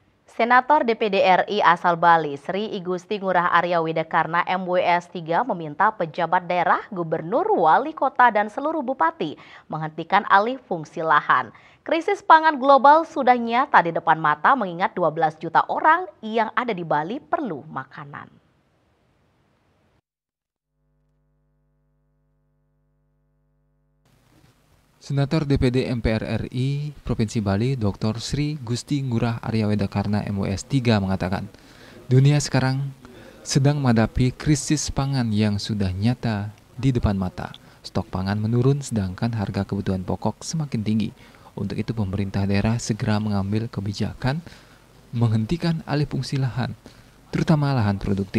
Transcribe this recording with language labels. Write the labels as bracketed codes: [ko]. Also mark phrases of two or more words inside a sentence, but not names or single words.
[id] Senator DPD RI asal Bali, Sri Igusti Ngurah Arya Widekarna MWS 3 meminta pejabat daerah, gubernur, wali kota, dan seluruh bupati menghentikan alih fungsi lahan. Krisis pangan global sudah nyata di depan mata mengingat 12 juta orang yang ada di Bali perlu makanan. Senator DPD MPR RI Provinsi Bali, Dr. Sri Gusti Ngurah Arya Widekarna MWS 3 mengatakan, dunia sekarang sedang menghadapi krisis pangan yang sudah nyata di depan mata. Stok pangan menurun sedangkan harga kebutuhan pokok semakin tinggi. Untuk itu pemerintah daerah segera mengambil kebijakan menghentikan alih fungsi lahan, terutama lahan produktif.